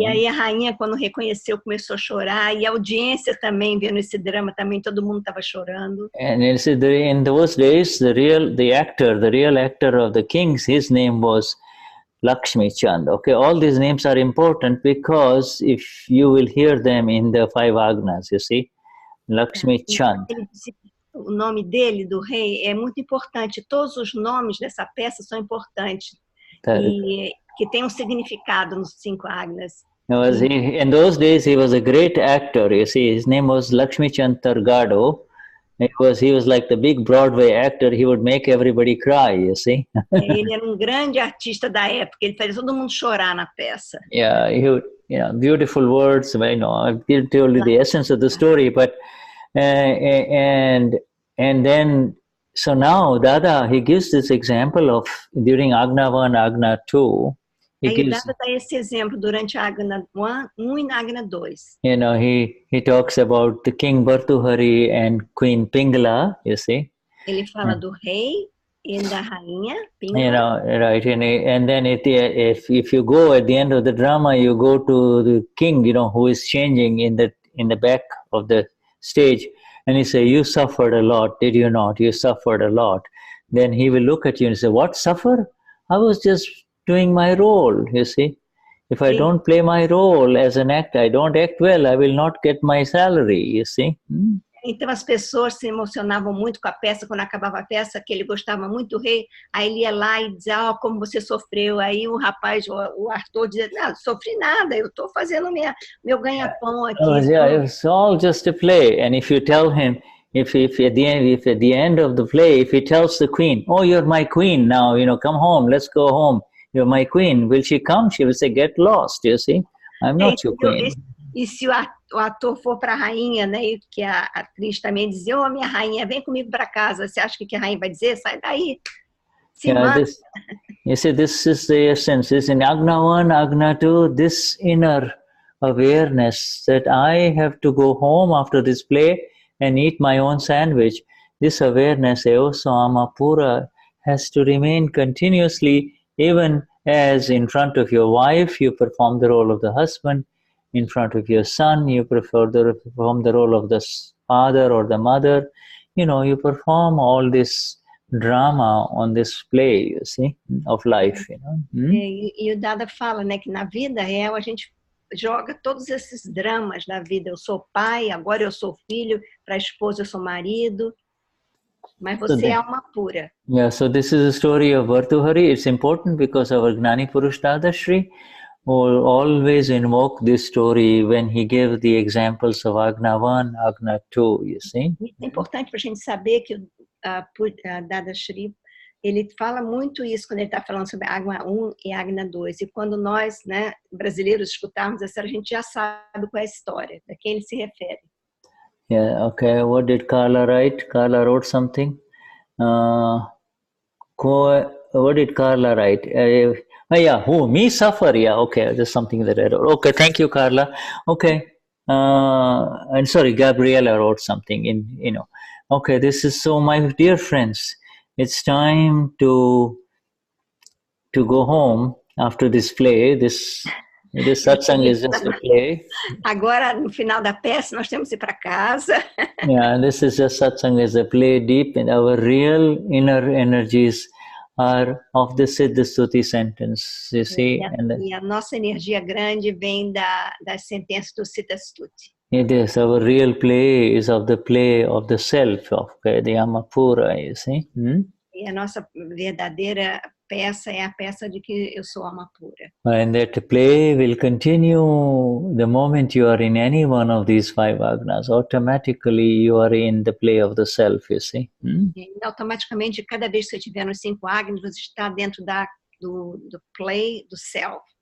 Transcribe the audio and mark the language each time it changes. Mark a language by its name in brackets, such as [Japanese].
[Portuguese] E aí a rainha, quando reconheceu, começou a chorar, e a audiência também, vendo esse drama, também todo mundo estava chorando. [English] And you see, in those days, the real actor of the kings, his name was Lakshmi Chand. Okay, all these names are important because if you will hear them in the 5 Agnas, you see, Lakshmi Chand. [Portuguese] O nome dele, do rei, é muito importante. Todos os nomes dessa peça são importantes. E que tem significado nos 5 Agnas. [English] In those days, he was a great actor. You see, his name was Lakshmi Chand Targado. He was like the big Broadway actor. He would make everybody cry, you see. [Portuguese] Ele era grande artista da época. Ele fazia todo mundo chorar na peça. [English] Yeah, he would, beautiful words. I know, I've told you the essence of the story, but and then so now Dada, he gives this example of during Agna 1, Agna 2. [Portuguese] Aí o Dada dá esse exemplo durante a Agna 1 e na Agna 2. [English] You know, he talks about the King Bhartuhari and Queen Pingala, you see. [Portuguese] Ele fala do rei e da rainha Pingala. [English] You know, right, and then if you go at the end of the drama, you go to the king, you know, who is changing in the back of the stage, and he say, "You suffered a lot, did you not? You suffered a lot." Then he will look at you and say, "What, suffer? I was just doing my role," you see. If I don't play my role as an actor, I don't act well, I will not get my salary, you see. [Portuguese] Então as pessoas se emocionavam muito com a peça, quando acabava a peça, que ele gostava muito do rei, aí ele ia lá e dizia, como você sofreu. Aí o rapaz, o ator dizia, não sofri nada, eu estou fazendo meu ganha-pão aqui. [English] Yeah, it's all just a play. And if you tell him, if at the end of the play, if he tells the queen, "Oh, you're my queen now, you know, come home, let's go home. You're my queen." Will she come? She will say, "Get lost," you see. I'm not your queen. [Portuguese] E se o ator for para a rainha, né, e que a atriz também dizia, minha rainha, vem comigo para casa. Você acha que a rainha vai dizer? Sai daí. [English] You see, this is the essence. This in Agna 1, Agna 2, this inner awareness that I have to go home after this play and eat my own sandwich. This awareness, [Portuguese] Isso, Alma, pura, [English] has to remain continuously, even as in front of your wife, you perform the role of the husband. In front of your son, you perform the role of the father or the mother. You know, you perform all this drama on this play, you see, of life, you know. [Portuguese] E o Dada fala, né, que na vida real a gente joga todos esses dramas da vida. Eu sou pai, agora eu sou filho, para a esposa eu sou marido, mas você é alma pura. [English] Yeah, so this is a story of Bhartuhari. It's important because our Gnani Purush Dadashri will always invoke this story when he gave the examples of Agna 1, Agna 2, you see. [Portuguese] É importante para a gente saber que o Dadashri, ele fala muito isso quando ele está falando sobre Agna 1 e Agna 2. E quando nós, né, brasileiros, escutarmos essa, a gente já sabe qual é a história, a quem ele se refere. [English] Yeah, okay. What did Carla write? Carla wrote something. What did Carla write? Oh, yeah, who? Me suffer? Yeah, okay, there's something that I wrote. Okay, thank you, Carla. Okay, and sorry, Gabriella wrote something in. Okay, this is so, my dear friends, it's time to go home after this play. This satsang is just a play. [Portuguese] Agora, no final da peça, nós temos que ir para casa. [English] Yeah, this is just satsang as a play deep in our real inner energies are of the Siddha Stuti sentence, you see. [Portuguese] E a nossa energia grande vem das sentenças do Siddha Stuti. [English] It is, our real play is of the play of the self, of the [Portuguese] Alma pura, [English] you see. [Portuguese] E a nossa verdadeira peça é a peça de que eu sou alma pura. [English] And that play will continue the moment you are in any one of these 5 agnas. Automatically you are in the play of the self, you see. [Portuguese] E automaticamente, cada vez que você estiver nos 5 agnas, você está dentro do play do self.